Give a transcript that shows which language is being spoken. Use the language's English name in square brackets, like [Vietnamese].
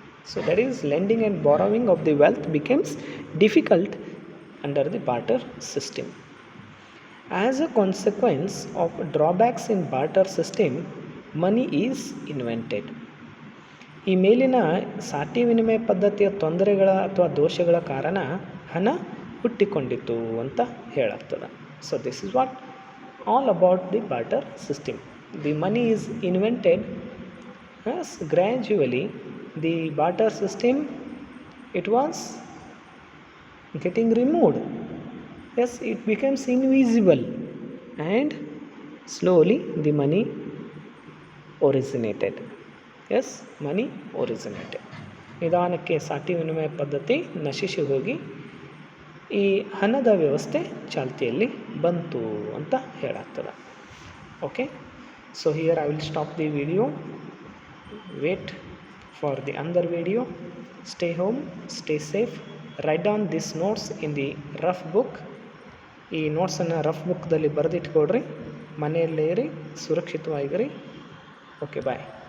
[English] So that is lending and borrowing of the wealth becomes difficult under the barter system. As a consequence of drawbacks in barter system, money is invented. [Kannada] ಈ ಮೇಲಿನ ಸಾಟಿ ವಿನಿಮಯ ಪದ್ಧತಿಯ ತೊಂದರೆಗಳ ಅಥವಾ ದೋಷಗಳ ಕಾರಣ ಹಣ ಹುಟ್ಟಿಕೊಂಡಿತು ಅಂತ ಹೇಳಾಗ್ತದೆ. [English] So this is what all about the barter system. The money is invented as gradually the barter system it was getting removed. Yes, it becomes invisible and slowly the money originated. Yes, money originated. [Kannada] ನಿಧಾನಕ್ಕೆ ಸಾಟಿ ವಿನಿಮಯ ಪದ್ಧತಿ ನಶಿಸಿ ಹೋಗಿ ಈ ಹಣದ ವ್ಯವಸ್ಥೆ ಚಾಲ್ತಿಯಲ್ಲಿ ಬಂತು ಅಂತ ಹೇಳಾಗ್ತದೆ. [English] Okay, so here I will stop the video. Wait for the another video. Stay home, stay safe. Write down these notes in the rough book. [Kannada] ಈ ನೋಟ್ಸನ್ನು ರಫ್ ಬುಕ್ದಲ್ಲಿ ಬರೆದಿಟ್ಕೊಡ್ರಿ. ಮನೆಯಲ್ಲೇ ಇರಿ, ಸುರಕ್ಷಿತವಾಗಿರಿ. ಓಕೆ, ಬಾಯ್.